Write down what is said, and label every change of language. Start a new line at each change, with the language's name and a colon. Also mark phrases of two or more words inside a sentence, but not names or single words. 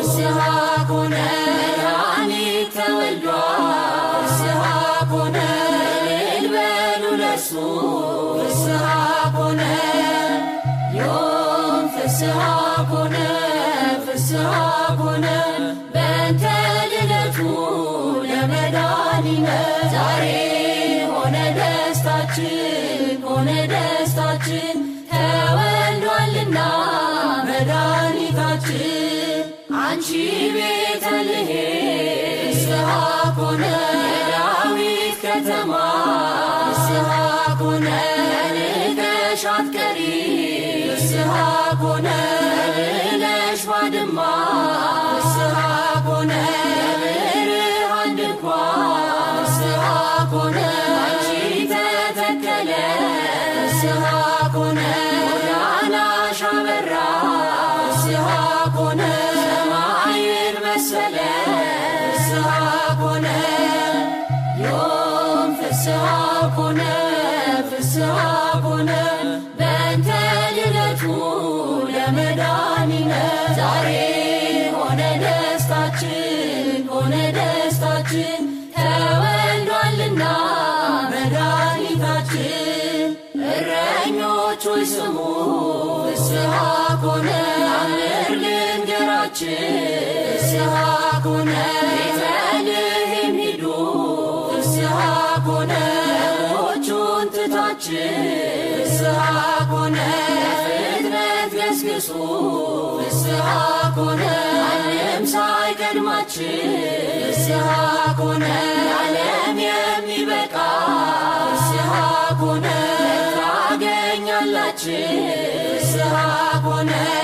Geez: ፍስሐ ኮነ
Amharic: መድኃኒት ተወልዷል
Geez: ፍስሐ ኮነ
Amharic: እልል በሉ ለእርሱ
Geez: ፍስሐ ኮነ ዮም ፍስሐ ኮነ ፍስሐ ኮነ በእንተ ልደቱ ለመድኃኒነ
Amharic: ዛሬ ሆነ ደስታችን ተወልዷልና መድኃኒታችን አንቺ
Geez: ቤተልሔም ፍስሐ ኮነ
Amharic: የዳዊት ከተማ
Geez: ፍስሐ ኮነ
Amharic: ንቀሽ አትቀሪ
Geez: ፍስሐ ኮነ
Amharic: ብለሽ ባድማ
Geez: ፍስሐ ኮነ
Amharic: የብርሃን ድንኳን
Geez: ፍስሐ ኮነ
Amharic: አንቺ ተተከለ
Geez: ፍስሐ ኮነ
Amharic: ጎዳናሽ አበራ
Geez: ፍስሐ ኮነ
Amharic: ሰማይን መሰለ
Geez: ፍስሐ ኮነ ዮም ፍስሐ ኮነ ፍስሐ ኮነ በእንተ ልደቱ ለመድኃኒነ
Amharic: ዛሬ ሆነ ደስታችን ተወልዷልና መድኃኒታችን እረኞች ሆይ ስሙ
Geez: ፍስሐ ኮነ
Amharic: አምር ልንገራችን
Geez: ፍስሐ ኮነ
Amharic: ቤተልሔም ሂዱ
Geez: ፍስሐ ኮነ
Amharic: በጎቹን ትታችን
Geez: ፍስሐ ኮነ
Amharic: ፍጥነት ገስግሱ
Geez: ፍስሐ ኮነ
Amharic: ዓለም ሳይቀድማችን
Geez: ፍስሐ ኮነ
Amharic: ዓለም የሚበቃ
Geez: ፍስሐ ኮነ ታገኛላችን ፍስሐ ኮነ